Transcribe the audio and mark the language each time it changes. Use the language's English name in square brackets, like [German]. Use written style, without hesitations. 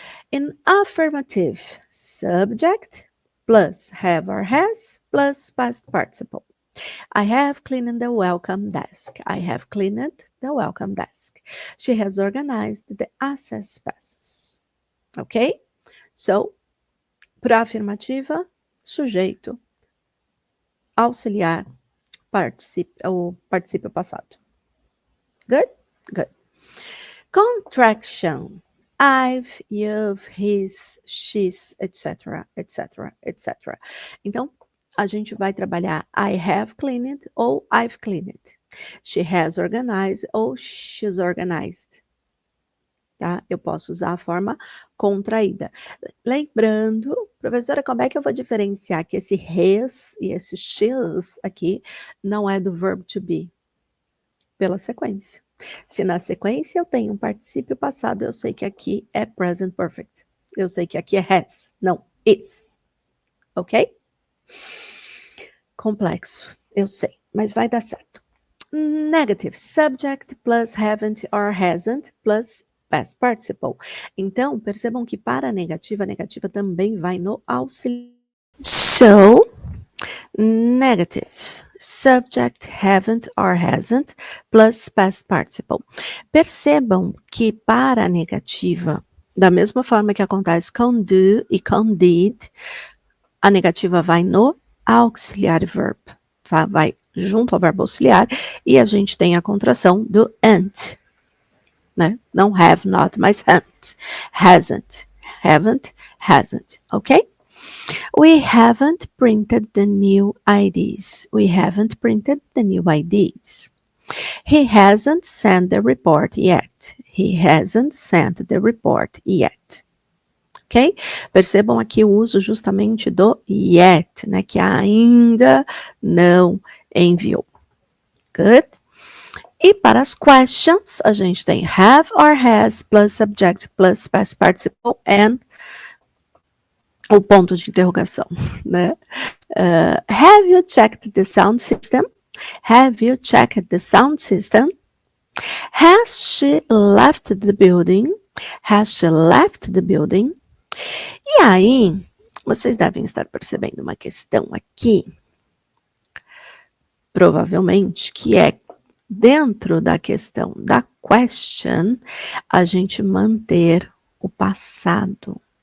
[English] In affirmative, subject plus have or has plus past participle. I have cleaned the welcome desk. I have cleaned the welcome desk. She has organized the access passes. Ok? [Portuguese] So, para afirmativa, sujeito, auxiliar, particípio passado. [English] Good? Good. Contraction. I've, you've, his, she's, etc, etc, etc. [Portuguese] Então, a gente vai trabalhar [English] I have cleaned [Portuguese] ou [English] I've cleaned. She has organized ou she's organized. [Portuguese] Tá? Eu posso usar a forma contraída. Lembrando, professora, como é que eu vou diferenciar que esse has e esse she's aqui não é do verb to be? Pela sequência. Se na sequência eu tenho um particípio passado, eu sei que aqui é present perfect. Eu sei que aqui é has, não is. Ok? Complexo, eu sei, mas vai dar certo. [English] Negative, subject plus haven't or hasn't plus past participle. [Portuguese] Então, percebam que para a negativa também vai no auxiliar. [English] So, negative, subject haven't or hasn't plus past participle. [Portuguese] Percebam que para a negativa, da mesma forma que acontece com do e com did, a negativa vai no auxiliary verb, tá? Vai junto ao verbo auxiliar, e a gente tem a contração do ain't, né? Não have, not, mas hasn't, hasn't, ok? [English] We haven't printed the new IDs. We haven't printed the new IDs. He hasn't sent the report yet. He hasn't sent the report yet. Ok? [Portuguese] Percebam aqui o uso justamente do yet, né? Que ainda não enviou. Good? E para as questions, a gente tem [English] have or has plus subject plus past participle [Portuguese] and o ponto de interrogação, né? [English] Have you checked the sound system? Have you checked the sound system? Has she left the building? Has she left the building? [Portuguese] E aí, vocês devem estar percebendo uma questão aqui, provavelmente, que é dentro da questão da question, a gente manter o passado.